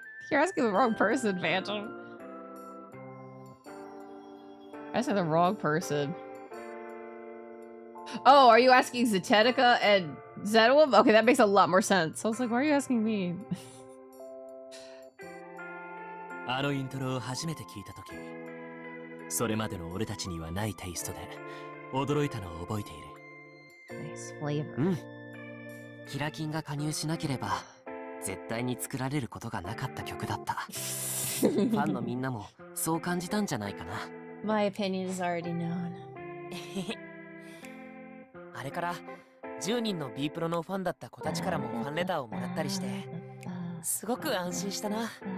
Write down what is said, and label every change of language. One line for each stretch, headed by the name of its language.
English: You're asking the wrong person, Phantom. I said the wrong person. Oh, are you asking Zetetica and Zetowum? Okay, that makes a lot more sense. I was like, why are you asking me?
Japanese: あのイントロを初めて聞いたとき、それまでの俺たちにはないテイストで驚いたのを覚えている。
English: Nice flavor.
Japanese: うん。キラキンが加入しなければ絶対に作られることがなかった曲だった。ファンのみんなもそう感じたんじゃないかな。
English: My opinion is already known.
Japanese: あれから10人の B プロのファンだった子たちからもファンレターをもらったりして、すごく安心したな。